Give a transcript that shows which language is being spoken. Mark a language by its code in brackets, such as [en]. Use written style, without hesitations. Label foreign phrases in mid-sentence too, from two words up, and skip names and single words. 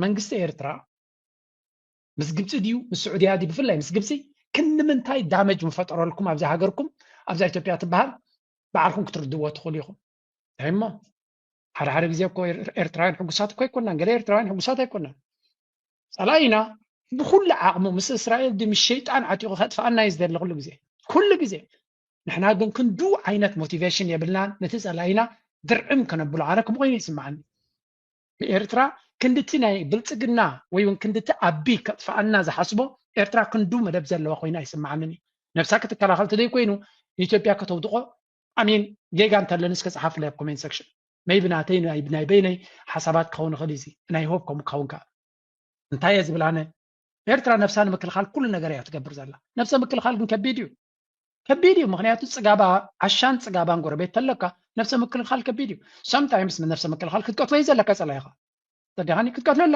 [ti] መንግስቲ ኤርትራ ምስ ግብፂ ድዩ ምስ ስዑድያ ድዩ ብፍላይ ምስ ግብፂ ክንምንታይ ዳመጅ ምፈጠረልኩም ኣብዛ ሃገርኩም ኣብዛ ኢትዮጵያ ትበሃል በዓልኩም ክትርድዎ ትኽእሉ ኢኹም እንታይ እሞ ሓደ ግዜ እኮ ኤርትራውያን ሕጉሳት እኮ ኣይኮናን ገለ ኤርትራውያን ሕጉሳት ኣይኮናን ፀላኢና ብኩሉ ዓቕሙ ምስ እስራኤል ድ ምስ ሸይጣን ዓጢቑ ከጥፍኣና እዩ ዝደሊ ኩሉ ግዜ ንሕና ግን ክንዱ ዓይነት ሞቲቬሽን የብልናን ነቲ ፀላኢና ድርዕም ከነብሎ ኣነ ከምኡ ኮይኑ ይስማዓኒ ኤርትራ ክንድቲ ናይ ብልጽግና ወይ እውን ክንድቲ ኣቢ ከጥፋአና ዝሓስቦ ኤርትራ ክንዱ መደብ ዘለዋ ኮይና ይስምዓኒ ነፍሳ ክትከላኸል ተደይ ኮይኑ ኢትዮጵያ ከተውድቆ አሚን ጌጋ እንተለን እስከ ጸሓፍ ላይ [en] comment section [ti] ሜይ ብናተይ ናይ በይነይ ሓሳባት ክኸውን ይኽእል እዚ ናይ ሆፕ ከም ክኸውን ከ እንታይ እየ ዝብል ኣነ ኤርትራ ነፍሳ ንምክልኻል ኩሉ ነገር እያ ትገብር ዘላ ነፍሰ ምክልኻል ግን ከቢድ እዩ ምክንያቱ ጽጋባ ዓሻን ጽጋባን ጎረቤት ተለካ ነፍሰ ምክልኻል ከቢድ እዩ sometimes ምን ነፍሰ ምክልኻል ክትቀትሎ ዘለካ ጸላይኻ ተደሃኒ ክትቀትሎ ኣለካ